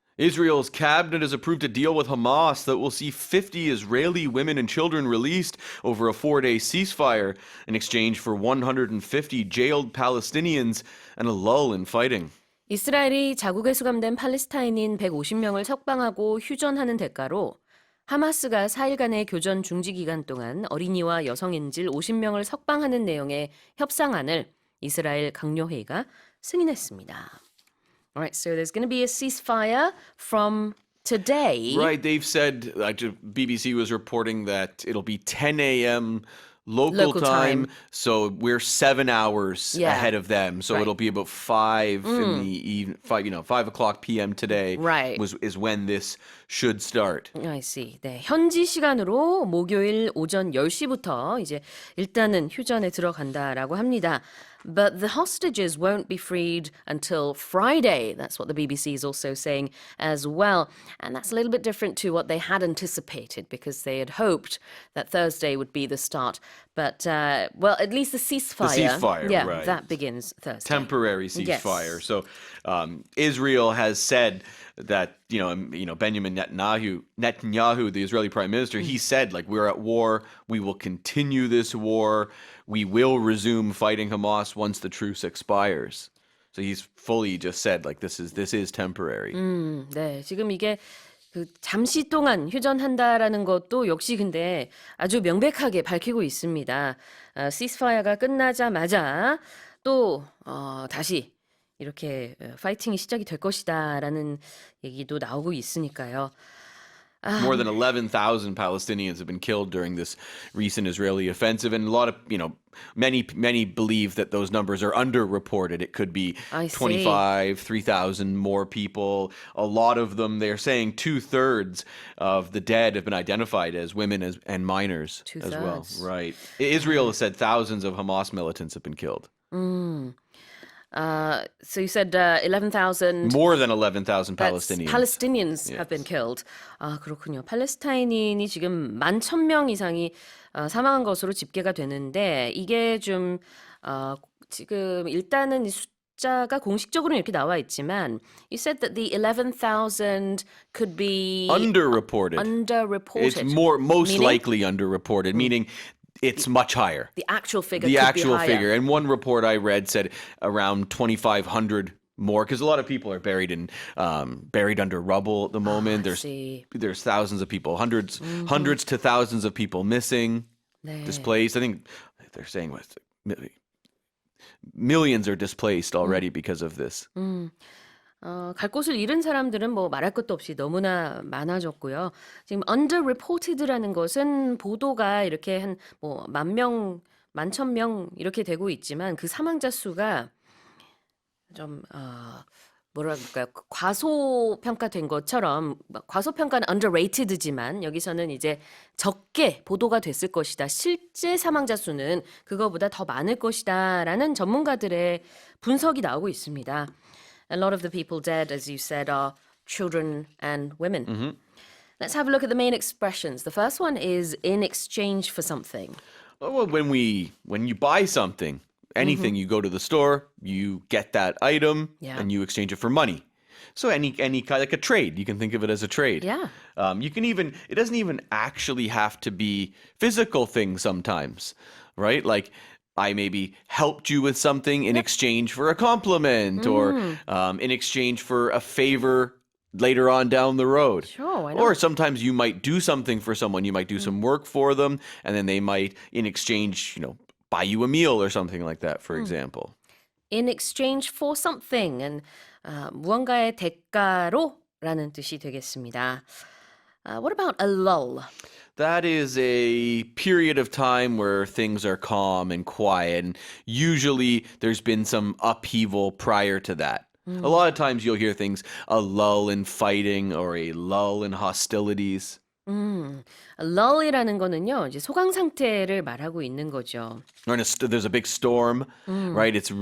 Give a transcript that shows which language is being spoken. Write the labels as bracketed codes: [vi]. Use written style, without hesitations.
[en] Israel's cabinet has approved a deal with Hamas that will see 50 Israeli women and children released over a 4-day ceasefire in exchange for 150 jailed Palestinians and a lull in fighting. [ko] 이스라엘이 자국에 수감된 팔레스타인인 150명을 석방하고 휴전하는 대가로 하마스가 4일간의 교전 중지 기간 동안 어린이와 여성인질 50명을 석방하는 내용의 협상안을 이스라엘 각료회의가 승인했습니다. [en] All right, so there's going to be a ceasefire from today. Right, they've said, BBC was reporting that it'll be 10 a.m. Local time, so we're 7 hours ahead of them. So it'll be about 5 in the evening, 5 o'clock p.m. today. Right. is when this should start. I see. [ko] 네, 현지 시간으로 목요일 오전 10시부터 이제 일단은 휴전에 들어간다라고 합니다. [en] But the hostages won't be freed until Friday. That's what the BBC is also saying as well. And that's a little bit different to what they had anticipated because they had hoped that Thursday would be the start. But, well, at least the ceasefire. The ceasefire, yeah, right. that begins Thursday. Temporary ceasefire. Yes. So Israel has said that, Benjamin Netanyahu, the Israeli prime minister, he said, we're at war. We will continue this war. We will resume fighting Hamas once the truce expires. So he's fully just said, this is temporary. [ko] 네, 지금 이게 그 잠시 동안 휴전한다라는 것도 역시 근데 아주 명백하게 밝히고 있습니다. 시스파이어가 끝나자마자 또 다시 이렇게 파이팅이 시작이 될 것이다라는 얘기도 나오고 있으니까요. [en] More than 11,000 Palestinians have been killed during this recent Israeli offensive, and a lot of, many believe that those numbers are underreported. It could be 25, 3,000 more people. A lot of them, they're saying 2/3 of the dead have been identified as women and minors as well. Right. Israel has said thousands of Hamas militants have been killed. So you said 11,000. More than 11,000 Palestinians. Palestinians have been killed. [ko] 아, 그렇군요. 팔레스타인인이 지금 11,000명 이상이 사망한 것으로 집계가 되는데 이게 좀 지금 일단은 이 숫자가 공식적으로는 이렇게 나와 있지만 [en] you said that the 11,000 could be underreported. Underreported. It's most likely underreported, meaning it's much higher. The actual figure The could actual be higher. figure. And one report I read said around 2,500 more, because a lot of people are buried under rubble at the moment. There's thousands of people, hundreds to thousands of people missing, displaced. I think they're saying millions are displaced already because of this. [ko] 갈 곳을 잃은 사람들은 뭐 말할 것도 없이 너무나 많아졌고요. 지금 underreported라는 것은 보도가 이렇게 한 뭐 10,000명, 11,000명 이렇게 되고 있지만 그 사망자 수가 좀 뭐라 그럴까요? 과소평가된 것처럼 과소평가는 underrated지만 여기서는 이제 적게 보도가 됐을 것이다. 실제 사망자 수는 그거보다 더 많을 것이다라는 전문가들의 분석이 나오고 있습니다. [en] A lot of the people dead, as you said, are children and women. Mm-hmm. Let's have a look at the main expressions. The first one is in exchange for something. Well, when you buy something, anything, you go to the store, you get that item, and you exchange it for money. So any kind, like a trade, you can think of it as a trade. Yeah. You can it doesn't even actually have to be physical things sometimes, right? Like I maybe helped you with something in exchange for a compliment or in exchange for a favor later on down the road. Sure, why not? Or sometimes you might do something for someone. You might do some work for them, and then they might, in exchange, buy you a meal or something like that, for example. In exchange for something. [ko] And 무언가의 대가로라는 뜻이 되겠습니다. [en] What about a lull? That is a period of time where things are calm and quiet, and usually there's been some upheaval prior to that. A lot of times you'll hear things, a lull in fighting or a lull in hostilities. [ko] lull이라는 거는요, 이제 소강 상태를 말하고 있는 거죠. [en] There's a big storm, right?